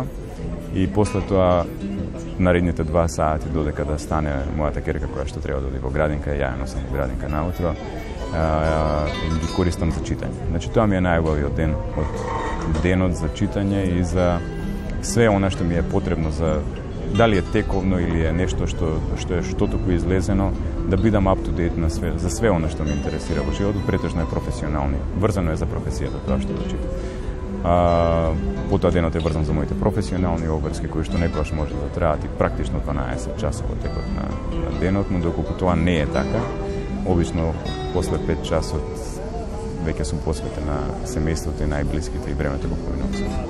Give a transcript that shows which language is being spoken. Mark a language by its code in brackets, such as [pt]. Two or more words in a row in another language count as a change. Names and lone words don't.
[mk] И после тоа, наредните 2 сати додека да стане мојата керка која што треба да оди во градинка, ја носам во градинка наутро, и ги користам за читање. Значи тоа ми е најубавиот ден од денот за читање и за све она што ми е потребно за дали е тековно или е нешто што е штотоку излезено, да бидам [en] up to date [mk] на све, за све она што ме интересира во животот, претежно е професионални. Врзано е за професијата тоа што да читам. Потоа денот е врзан за моите професионални обврски кои што некогаш може да траат и практично 12 часа во текот на денот, но доколку тоа не е така, обично после 5 часот веќе сум посветен на семејството и најблиските и времето го поминувам со нив.